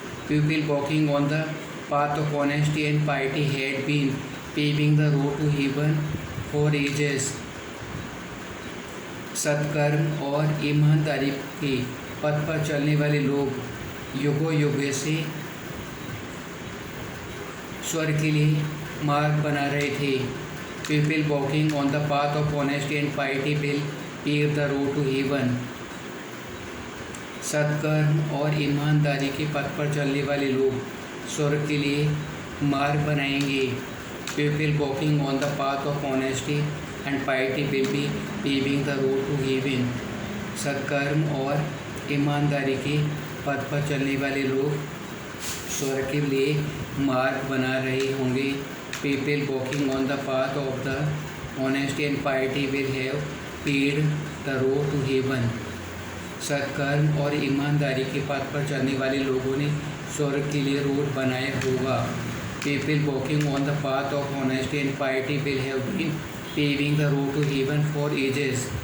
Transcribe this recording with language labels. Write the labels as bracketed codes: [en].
[en] People walking on the path of honesty and piety had been paving the road to heaven for ages. [hi] सत्कर्म और ईमानदारी के पथ पर चलने वाले लोग युगों युगों से स्वर्ग के लिए मार्ग बना रहे थे. [en] People walking on the path of honesty and piety will pave the road to heaven. [hi] सत्कर्म और ईमानदारी के पथ पर चलने वाले लोग स्वर्ग के लिए मार्ग बनाएंगे. [en] People walking on the path of honesty and piety will be paving the road to heaven. [hi] सत्कर्म और ईमानदारी के पथ पर चलने वाले लोग स्वर्ग के लिए मार्ग बना रहे होंगे. [en] People walking on the path of the honesty and piety will have paved the road to heaven. [hi] सत्कर्म और ईमानदारी के पथ पर चलने वाले लोगों ने स्वर्ग के लिए रोड बनाया होगा. [en] People walking on the path of honesty and piety will have been paving the road to heaven for ages.